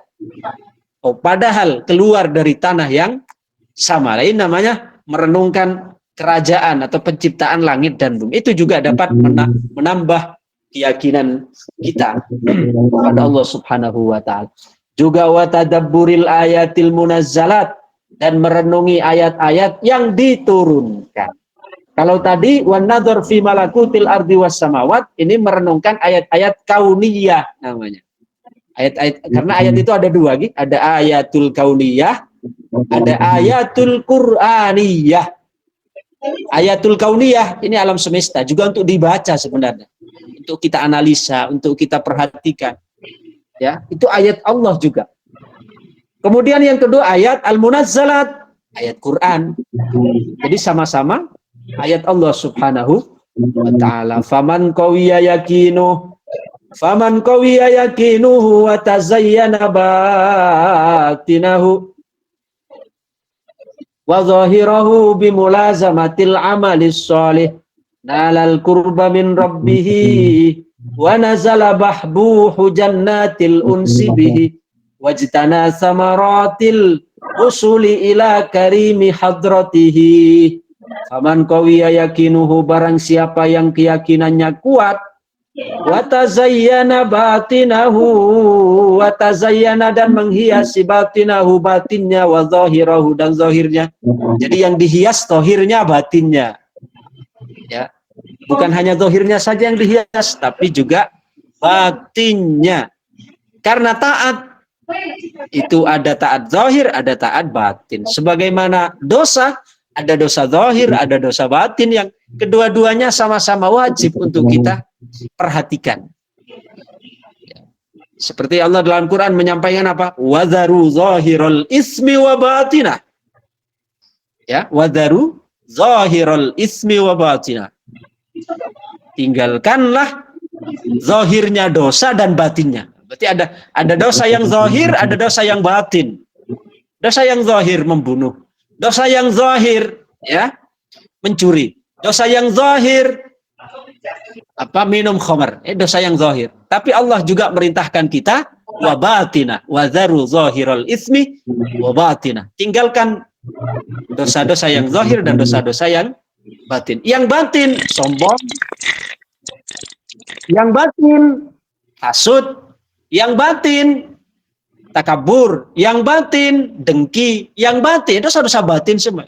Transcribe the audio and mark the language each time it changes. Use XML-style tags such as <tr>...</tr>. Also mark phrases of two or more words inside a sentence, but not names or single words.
<id>Oh, padahal keluar dari tanah yang sama. Lain namanya merenungkan kerajaan atau penciptaan langit dan bumi. Itu juga dapat menambah keyakinan kita kepada Allah</id> <ar>سبحانه وتعالى. Juga وتدبر الآيات المنزلات,</ar> <id>dan merenungi ayat-ayat yang diturunkan. Kalau tadi</id> <ar>والنظر في ملكوت الأرض والسماوات,</ar> <id>ini merenungkan ayat-ayat kauniyah namanya. Ayat-ayat, karena ayat itu ada dua, ada</id> <ar>الآيات الكونية,</ar> <id>ada</id> <ar>الآيات القرآنية. الآيات الكونية</ar> <id>ini alam semesta, juga untuk dibaca sebenarnya, untuk kita analisa, untuk kita perhatikan. Ya, itu ayat Allah juga. Kemudian yang kedua</id> <ar>آيات المنزلات,</ar> <id>ayat Quran. Jadi sama-sama ayat Allah</id> <ar>سبحانه وتعالى. فمن قوي يقينه وتزين باطنه وظاهره بملازمة العمل الصالح نال القرب من ربه ونزل بحبه جنة الأنس به واجتنى ثمرات الوصول إلى كريم حضرته. فمن قوي يقينه,</ar> <id>barang siapa yang keyakinannya kuat,</id> <ar>وتزين باطنه، وتزين,</ar> <id>dan menghiasi batinahu, batinnya,</id> <ar>وظاهره,</ar> <id>dan zahirnya. Jadi yang dihias zahirnya, batinnya. Ya. Bukan hanya zahirnya saja yang dihias, tapi juga batinnya. Karena taat itu ada taat zahir, ada taat batin. Sebagaimana dosa, ada dosa zahir, ada dosa batin, yang kedua-duanya sama-sama wajib untuk kita perhatikan. Seperti Allah dalam Quran menyampaikan apa?</id> <ar>وذروا ظاهر الإثم وباطنه. Ya، وذروا ظاهر الإثم وباطنه. Ya, wadharu zahirul ismi wa batinah.</ar> <id>Tinggalkanlah zahirnya dosa dan batinnya. Berarti ada dosa yang zahir, ada dosa yang batin. Dosa yang zahir membunuh. Dosa yang zahir ya mencuri. Dosa yang zahir minum khamar. Dosa yang zahir. Tapi Allah juga merintahkan kita</id> <ar>وباطن، وذروا ظاهر الإثم وباطن.</ar> <id>Tinggalkan dosa-dosa yang zahir dan dosa-dosa yang batin. Yang batin sombong, yang batin hasud, yang batin takabur, yang batin dengki, yang batin dosa-dosa batin semua.</id>